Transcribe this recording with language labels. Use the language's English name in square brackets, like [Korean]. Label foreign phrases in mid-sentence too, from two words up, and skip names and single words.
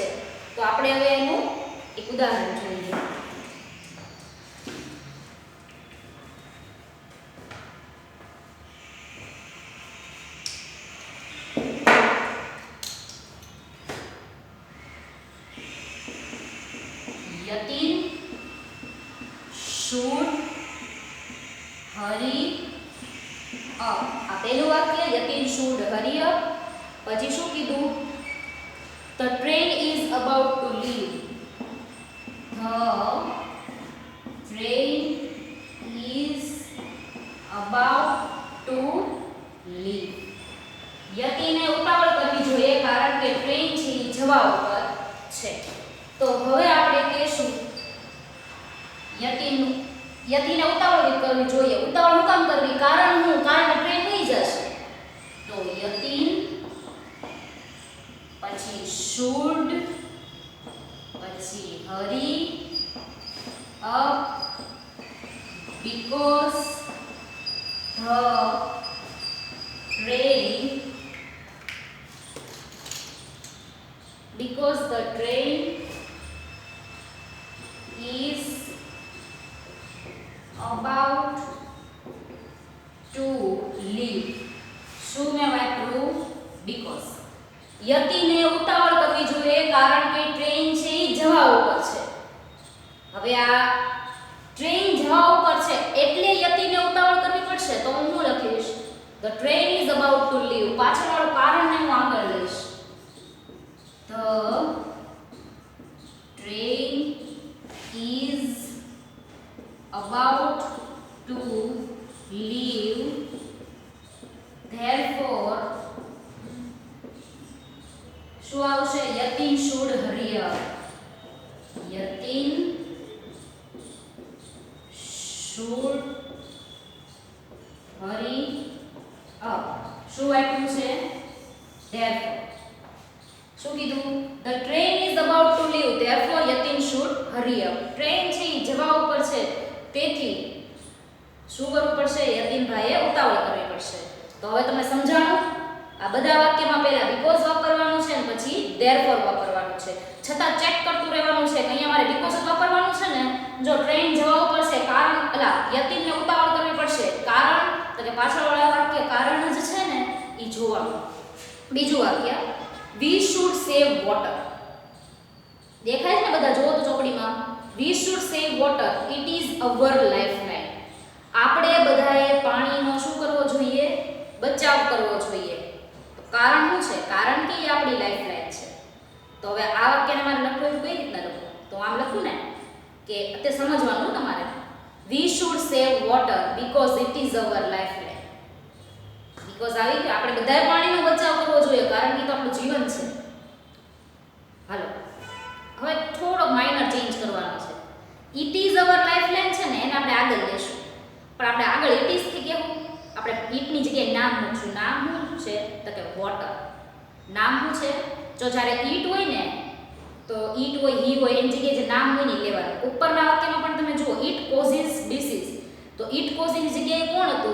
[Gujarati] તો આપણે હવે એનું એક ઉદાહરણ જોઈએ. [English] Yatin should hurry up. [Gujarati] આ પહેલું વાક્ય, [English] Yatin should hurry up. [Gujarati] પછી શું કીધું? [English] The train is about to leave. The train is about to leave. [Gujarati] યતિને ઉતાવળ કરવી જોઈએ કારણ કે ટ્રેન છે એ જવા ઉપર છે. તો હવે આપણે કહેશું યતિને ઉતાવળ કરવી જોઈએ. ઉતાવળ હું કામ કરવી? કારણ હું? કારણ કે ટ્રેન વહી જશે. તો યતિન પછી શુડ પછી [English] hurry up because the train is about to leave. [Gujarati] શું મેં વાપર્યું? because. યતિને ઉતાવળ કરવી જોઈએ કારણ કે ટ્રેન છે એ જવા ઉપર છે. હવે આ ટ્રેન જવા ઉપર છે એટલે યતિને ઉતાવળ કરવી પડશે. તો હું શું લખીશ? [English] The train is about to leave. [Gujarati] પાછળવાળું કારણને હું આગળ લઈશ. [English] The train is about to leave. [Gujarati] Therefore શું આવશે? [English] Yatin should hurry up. Yatin should hurry up. [Gujarati] શું આપ્યું છે? therefore. શું કીધું? [English] The train is about to leave. Therefore Yatin should hurry up. [Gujarati] ટ્રેન છે એ જવા ઉપર છે તેથી શું કરવું પડશે? યતિનભાઈએ ઉતાવળ કરવી પડશે. તો હવે તમે સમજાણું? આ બધા વાક્યમાં પહેલા બીકોઝ વાપરવાનું છે અને પછી ધેરફોર વાપરવાનું છે. છતાં ચેક કરતું રહેવાનું છે કે અહીંયા મારે બીકોઝ જ વાપરવાનું છે ને. જો ટ્રેન જવા ઉપર છે કારણ યતિનને ઉતાવળ કરવી પડશે કારણ તો કે પાછળવાળા વાક્ય કારણ જ છે ને એ જોવાનું. બીજું વાક્ય [English] we should save water. [Gujarati] દેખાય છે ને બધા? જોવો તો ચોપડીમાં [English] we should save water. It is our lifeline. [Gujarati] આપણે બધાએ પાણીનો શું કરવો જોઈએ? બચાવ કરવો જોઈએ. કારણ શું છે? કારણ કે એ આપણી લાઈફલાઈન છે. તો હવે આ વાક્યને મારે લખવું કઈ રીતના લખવું? તો આમ લખું ને કે તે સમજવાનું તમારે. [English] We should save water because it is our lifeline. [Gujarati] because આવી ગયું. આપણે બધાએ પાણીનો બચાવ કરવો જોઈએ કારણ કે તો આપણું જીવન છે. હાલો હવે થોડો [English] minor change [Gujarati] કરવાનો છે. [English] It is our lifeline [Gujarati] છે ને એને આપણે આગળ લેશું. પણ આપણે આગળ [English] it is [Gujarati] થી કેવું, આપણે ઇટ ની જગ્યાએ નામ મૂકશું. નામ શું છે તો કે વોટર. નામ શું છે? જો જ્યારે ઇટ હોય ને તો ઇટ હોય, હી હોય, એની જગ્યાએ જે નામ હોય ને લેવાનું. ઉપરના વાક્યમાં પણ તમે જુઓ, [English] it causes disease, [Gujarati] તો [English] it causes [Gujarati] જગ્યાએ કોણ હતું?